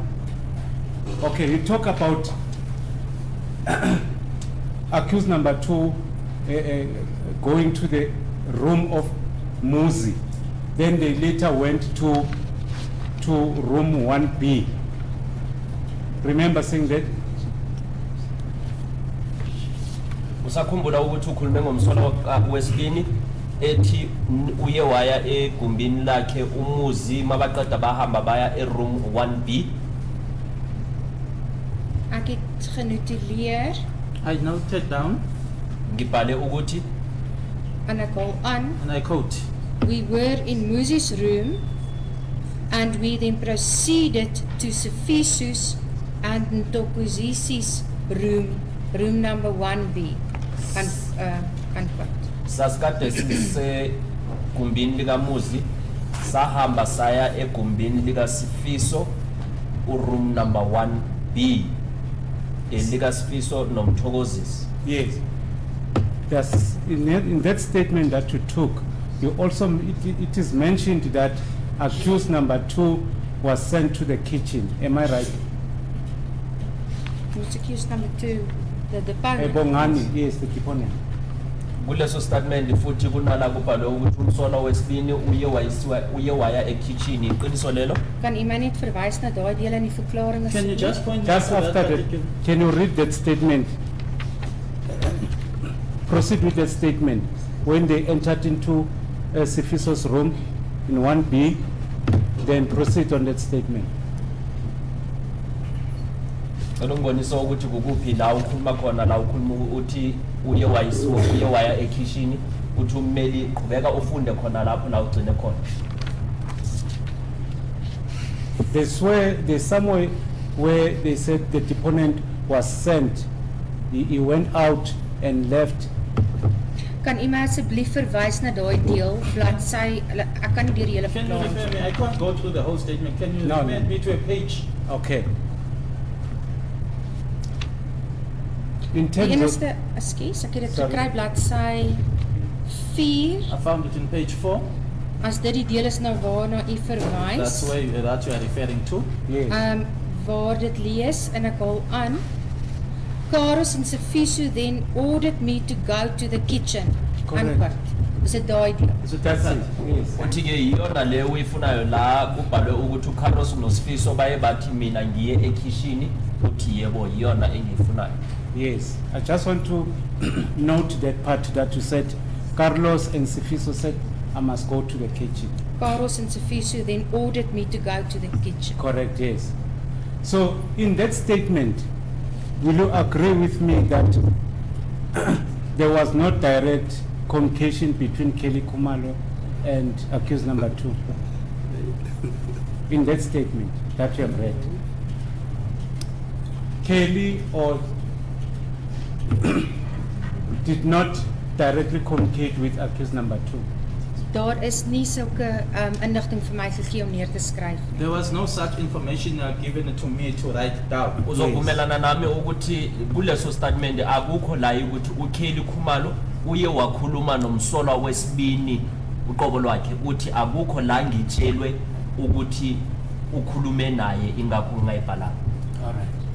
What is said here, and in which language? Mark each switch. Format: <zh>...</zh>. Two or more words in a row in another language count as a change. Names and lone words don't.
<en>Okay, you talk about accused number 2 going to the room of Muzi. Then they later went to room 1B. Remember saying that?</en> <zu>Usakhumbula ukuthi ukhulume ngomsolo wesibini ethi uye waya egumbini lakhe umuzi mabaqeda bahamba baya eroom 1B.</zu> <af>Ek het genotuleer</af> <en>I noted down,</en> <zu>Ngibhale ukuthi</zu> <af>en ek haal aan.</af> <en>and I quote, We were in Muzi's room and we then proceeded to Sifiso's and Ntokozisi's room number 1B. Unquote.</en> <zu>sasikade sise gumbini likamuzi sahamba saya egumbini likaSifiso</zu> <en>room number</en> <zu>1B elikasifiso nomthokozisi.</zu> <en>Yes. That's in that statement that you took, you also it is mentioned that accused number 2 was sent to the kitchen. Am I right? Who's accused number 2? The deponent. Bongani, yes, the deponent.</en> <zu>Kuleso statement futhi kunala kubhalwe ukuthi umsolo wesibini uye waya ekitchen iqiniso lelo.</zu> <af>Kan u my net verwys na daai deel in die verklaring?</af> <en>Can you just point Just to that after that, particular? can you read that statement? Proceed with that statement. When they entered into Sifiso's room in 1B, then proceed on that statement.</en> <zu>Ngibonisa ukuthi kukuphi la ukhuluma khona la ukhuluma uthi uye waya ekitchen uthi ummeli qhubeka ufunde khona lapho la ugcine khona.</zu> <en>There's somewhere where they said the deponent was sent. He went out and left.</en> <af>Kan u my asseblief verwys na daai deel bladsy? Ek kan nie deur die hele</af> <en>Can you refer</en> <af>verklaring.</af> <en>me? I can't go through the whole statement. Can you No, refer no. me to a page? Okay. In</en> <af>Die</af> <en>terms of</en> <af>enigste, ekskuus, ek het dit</af> <en>Sorry.</en> <af>gekry bladsy 4.</af> <en>I found it in page 4.</en> <af>As dit die deel is nou waarna u verwys.</af> <en>That's where that you are referring to. yes,</en> <af>Waar dit lees en ek haal aan.</af> <en>Karos and Sifiso then ordered me to go to the kitchen. Correct. Unquote.</en> <af>Is dit daai deel?</af> <en>that's it. Yes.</en> <zu>Uthi ke iyona le uyifunayo la kubhalwe ukuthi uCarlos noSifiso baye bathi mina ngiye ekitchen uthi yebo iyona engiyifunayo.</zu> <en>Yes, I just want to note that part that you said, Carlos and Sifiso said, I must go to the kitchen. Karos and Sifiso then ordered me to go to the kitchen. Correct, yes. So in that statement, will you agree with me that there was no direct communication between Kelly Kumalo and accused number 2? In that statement that you have read. Kelly or did not directly communicate with accused number 2.</en> <af>Daar is nie sulke inligting vir my gegee om neer te skryf.</af> <en>There was no such information given to me to write down.</en> <zu>Uzovumelana nami ukuthi kuleso statement akukho la ukuthi uKelly Khumalo uye wakhuluma nomsolwa wesibini uqobo lwakhe uthi akukho la ngitshelwe ukuthi ukhulume naye ingakho ngayibhala.</zu> <en>All right.</en>